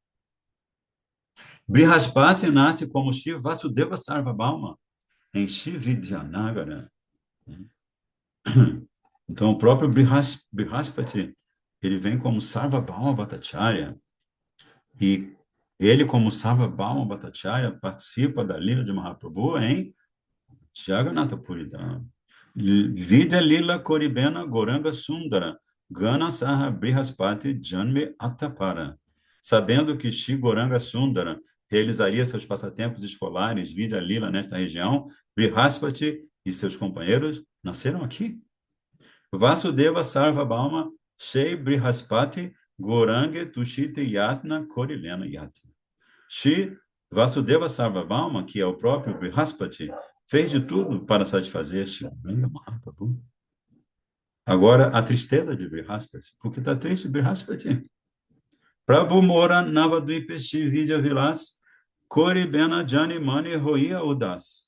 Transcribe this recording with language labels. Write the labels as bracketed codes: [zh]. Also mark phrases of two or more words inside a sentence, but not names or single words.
[pt] Brihaspati nasce como Shiva Vasudeva Sarvabhauma em Shividyanagara. Então, o próprio Brihaspati, ele vem como Sarvabhauma Bhattacharya, e ele, como Sarvabhauma Bhattacharya, participa da Lila de Mahaprabhu em Jagannatha Puri Dham. [bn] বিদ্যা লীলা করিবেন গৌরাঙ্গ সুন্দর, গণ সহ বৃহস্পতি জন্মে অত্তপর. [pt] Sabendo que Shri Goranga Sundara realizaria seus passatempos escolares, Vidya Lila, nesta região, Brihaspati e seus companheiros nasceram aqui. [bn] বাসুদেব সার্বভৌম শ্রী বৃহস্পতি গৌরাঙ্গে তুষিতে যত্ন করিলেন যত্ন. [pt] Shri Vasudeva Sarvabhauma, que é o próprio Brihaspati, fez de tudo para satisfazer Shri Goranga Mahaprabhu. Agora, a tristeza de Brihaspati. Por que está triste Brihaspati? [bn] প্রভু মোর নবদ্বীপে শ্রী বিদ্যা বিলাস করিবেন জানি মনি রইয়া উদাস.